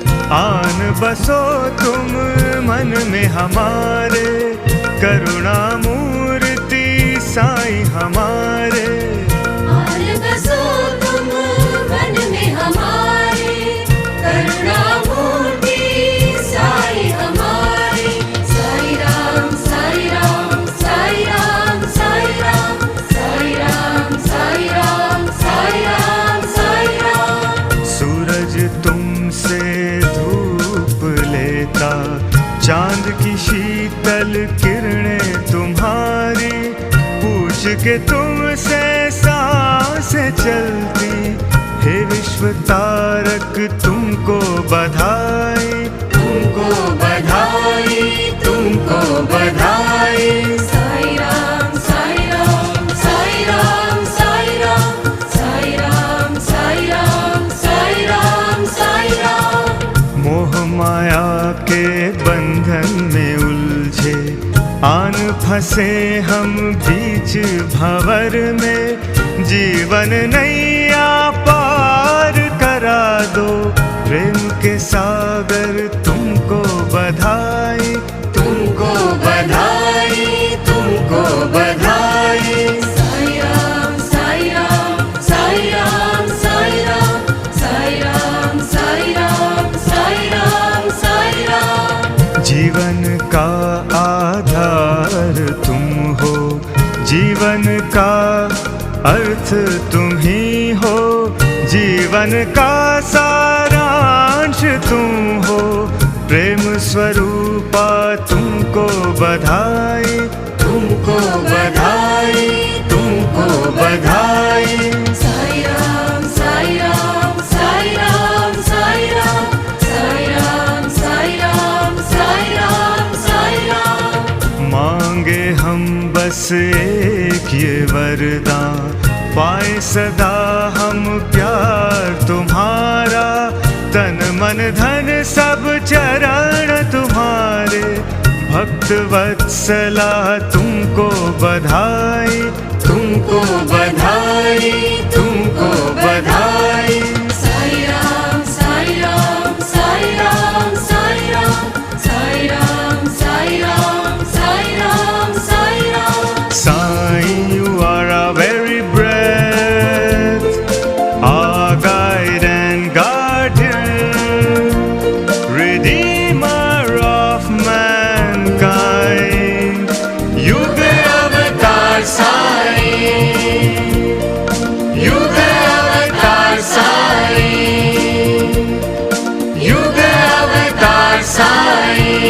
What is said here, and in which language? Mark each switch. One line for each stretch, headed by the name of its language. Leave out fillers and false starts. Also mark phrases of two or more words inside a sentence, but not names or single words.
Hindi: आन बसो तुम मन में हमारे, करुणा मूर्ति साईं हमारे। आन बसो तुम मन में हमारे, करुणा मूर्ति साईं हमारे। साईं राम साईं राम साईं राम साईं राम साईं राम साईं राम साईं राम साईं राम। सूरज तुमसे धूप लेता, चांद की शीतल किरणें तुम्हारी, पूछ के तुमसे सांसें चलती। हे विश्व तारक तुमको बधाई, तुमको बधाई, तुमको बधाई। साईं राम साईं राम साईं राम साईं राम साईं राम साईं राम साईं राम साईं राम। मोह माया के बंधन में उलझे, आन फंसे हम बीच भंवर में। जीवन नैया पार करा दो, प्रेम के सागर तुमको बधाई, तुमको बधाई, तुमको बधाई। साईं राम साईं राम साईं राम साईं राम साईं राम साईं राम साईं राम साईं राम। जीवन का आधार तुम हो, जीवन का अर्थ तुम ही हो, जीवन का सारांश तुम हो। प्रेम स्वरूपा तुमको बधाई, तुमको बधाई, तुमको बधाई। साईं राम साईं राम साईं राम साईं राम साईं राम साईं राम साईं राम साईं राम। मांगे हम बस एक ये वरदान, पाए सदा हम प्यार तुम्हारा। तन मन धन सब चरण तुम्हारे, भक्त वत्सला तुमको बधाई, तुमको बधाई, तुमको बधाई। साईं राम साईं राम साईं राम साईं राम साईं राम साईं राम साईं राम साईं राम।
English: Sai, you are our very breath, our guide and guardian, Redeemer of mankind. Yuga Avatar Sai, Yuga Avatar Sai, Yuga Avatar Sai.